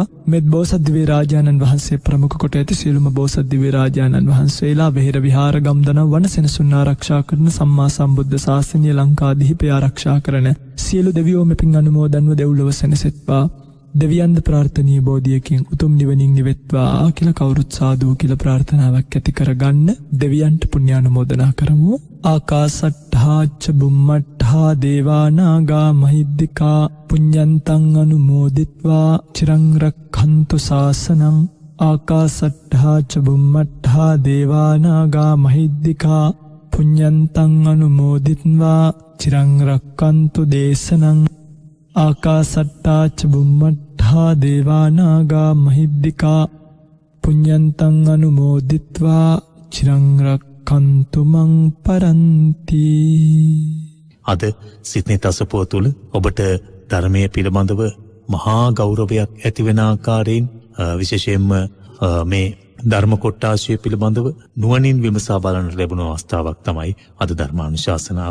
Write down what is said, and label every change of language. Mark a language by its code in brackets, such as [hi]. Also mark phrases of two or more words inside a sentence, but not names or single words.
[si] මෙත් බෝසත් දිව්‍ය රාජානන් වහන්සේ ප්‍රමුඛ කොට ඇති සියලුම බෝසත් දිව්‍ය රාජානන් වහන්සේලා වෙහෙර විහාර ගම්දන වන සෙනසුන් ආරක්ෂා කරන සම්මා සම්බුද්ධ ශාසනය ලංකාදීපය ආරක්ෂා කරන සියලු දෙවියෝ මෙපින් අනුමෝදන්ව දෙව්ලොව සැනසෙත්වා. දෙවියන්ද ප්‍රාර්ථනීය බෝධියකින් උතුම් නිවනින් නිවෙත්වා කියලා කවුරුත් සාදු කියලා ප්‍රාර්ථනාවක් ඇති කරගන්න. දෙවියන්ට පුණ්‍යානුමෝදනා කරමු. [pi] ආකාසට්ඨා ච බුම්මට්ඨා දේවා නාග මහිද්దికා පුඤ්ඤන්තං අනුමෝදිත්වා චිරං රක්ඛන්තු ශාසනං. ආකාසට්ඨා ච බුම්මට්ඨා දේවා නාග මහිද්దికා පුඤ්ඤන්තං අනුමෝදිත්වා චිරං රක්ඛන්තු දේශනං. ආකාසට්ඨා ච බුම්මට්ඨා දේවා නාග මහිද්దికා පුඤ්ඤන්තං අනුමෝදිත්වා චිරං රක්ඛන්තු මං පරන්ති. [si] අද සිත්නේ තසපුව තුළ ඔබට ධර්මයේ පිළිබඳව මහා ගෞරවයක් ඇතිවෙන ආකාරයෙන් විශේෂයෙන්ම මේ ධර්ම කොට්ටාශය පිළිබඳව නුවණින් විමසා බලන ලැබුණු අවස්ථාවක් තමයි අද ධර්මානුශාසනාව.